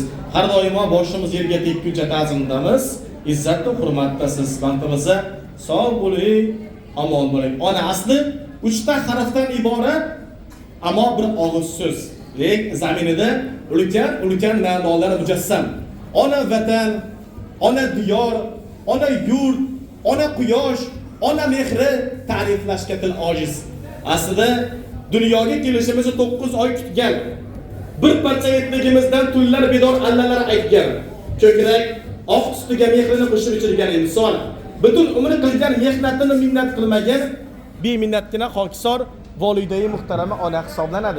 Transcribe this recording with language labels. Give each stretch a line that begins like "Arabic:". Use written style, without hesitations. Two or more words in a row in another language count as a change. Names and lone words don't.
Uzbek: Har doimo boshimiz yerga tekkuncha ta'zimdamiz. Izzat va hurmatdasiz. Vaqtimizda sog' bo'ling, omon bo'ling. Ona asli 3 ta harfdan iborat, ammo bir og'iz so'z. Lek zaminida ulkan ma'nolar mujassam. Ona vatan, ona diyor, ona yurt, ona quyosh, ona mehri ta'riflashga til ojiz. Aslida dunyoga kelishimizni 9 oy kutgan. Bir parcha yetligimizdan tunlar bedor allalar aytgan. Ko'krak oq ustiga mehrini qo'shib ichirgan inson. Butun umri qilgan mehnatini minnat qilmagan, beminnatgina xokisor volidai muhtarama ona hisoblanadi.